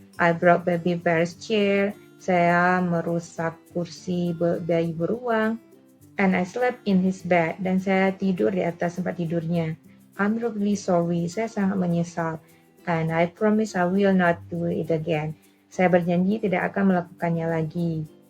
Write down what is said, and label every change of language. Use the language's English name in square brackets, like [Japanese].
[English] I broke baby bear's chair. [Indonesian] Saya merusak kursi bayi beruang. [English] And I slept in his bed. [Indonesian] Dan saya tidur di atas tempat tidurnya. [English] I'm really sorry. [Indonesian] Saya sangat menyesal. [English] And I promise I will not do it again. [Indonesian] Saya berjanji tidak akan melakukannya lagi.